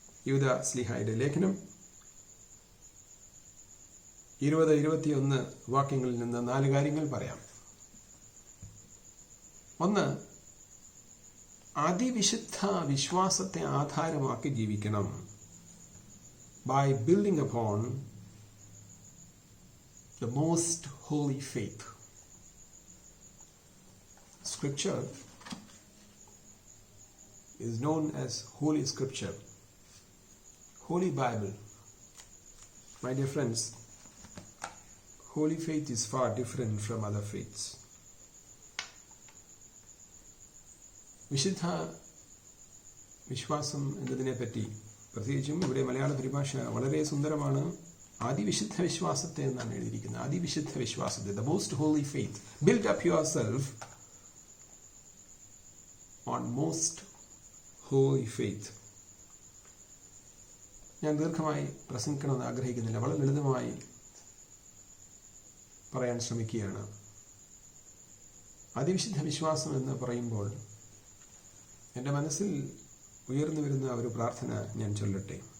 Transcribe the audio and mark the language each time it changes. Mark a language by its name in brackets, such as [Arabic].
[Malayalam] യൂദാ സ്ലീഹായുടെ ലേഖനം 20-21 വാക്യങ്ങളിൽ നിന്ന് 4 കാര്യങ്ങൾ പറയാം. 1, അതിവിശുദ്ധ വിശ്വാസത്തെ ആധാരമാക്കി ജീവിക്കണം. [English] By building upon the most holy faith. Scripture is known as Holy Scripture, Holy Bible. My dear friends, holy faith is far different from other faiths. [Malayalam] വിശുദ്ധ വിശ്വാസം എന്നതിനെപ്പറ്റി പ്രത്യേകിച്ചും ഇവിടെ മലയാള പരിഭാഷ വളരെ സുന്ദരമാണ്. അതിവിശുദ്ധ വിശ്വാസത്തെ എന്നാണ് എഴുതിയിരിക്കുന്നത്. അതിവിശുദ്ധ വിശ്വാസത്തെ, [English] the most holy faith. Build up yourself on most holy faith. [Malayalam] ഞാൻ ദീർഘമായി പ്രസംഗിക്കണമെന്ന് ആഗ്രഹിക്കുന്നില്ല, വളരെ ലളിതമായി പറയാൻ ശ്രമിക്കുകയാണ്. അതിവിശുദ്ധ വിശ്വാസം എന്ന് പറയുമ്പോൾ എൻ്റെ മനസ്സിൽ ഉയർന്നു വരുന്ന ഒരു പ്രാർത്ഥന ഞാൻ ചൊല്ലട്ടെ.